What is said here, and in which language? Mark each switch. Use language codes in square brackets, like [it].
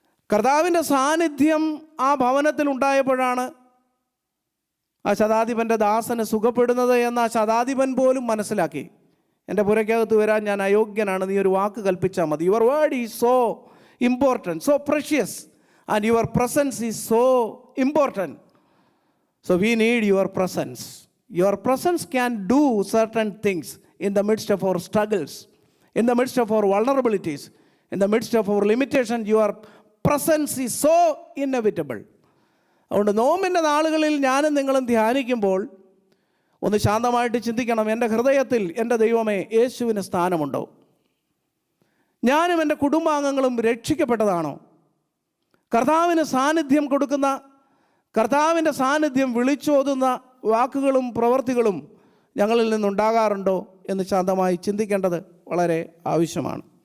[ml] കർത്താവിൻ്റെ സാന്നിധ്യം ആ ഭവനത്തിൽ ഉണ്ടായപ്പോഴാണ് ആ ശതാധിപൻ്റെ ദാസന് സുഖപ്പെടുന്നത് എന്ന് ആ ശതാധിപൻ പോലും മനസ്സിലാക്കി. എൻ്റെ പുരയ്ക്കകത്ത് വരാൻ ഞാൻ അയോഗ്യനാണ്, നീ ഒരു വാക്ക് കൽപ്പിച്ചാൽ മതി. [en] Your word is so important, so precious, and your presence is so important. So we need your presence. Your presence can do certain things in the midst of our struggles, in the midst of our vulnerabilities, in the midst of our limitations. Your presence is so inevitable. [ml] അതുകൊണ്ട് നോമ്പിൻ്റെ നാളുകളിൽ ഞാനും നിങ്ങളും ധ്യാനിക്കുമ്പോൾ ഒന്ന് ശാന്തമായിട്ട് ചിന്തിക്കണം, എൻ്റെ ഹൃദയത്തിൽ എൻ്റെ ദൈവമേ യേശുവിന് സ്ഥാനമുണ്ടോ? ഞാനും എൻ്റെ കുടുംബാംഗങ്ങളും രക്ഷിക്കപ്പെട്ടതാണോ? കർത്താവിന് സാന്നിധ്യം കൊടുക്കുന്ന, കർത്താവിൻ്റെ സാന്നിധ്യം വിളിച്ചോതുന്ന വാക്കുകളും പ്രവൃത്തികളും ഞങ്ങളിൽ നിന്നുണ്ടാകാറുണ്ടോ എന്ന് ശാന്തമായി ചിന്തിക്കേണ്ടത് വളരെ ആവശ്യമാണ്.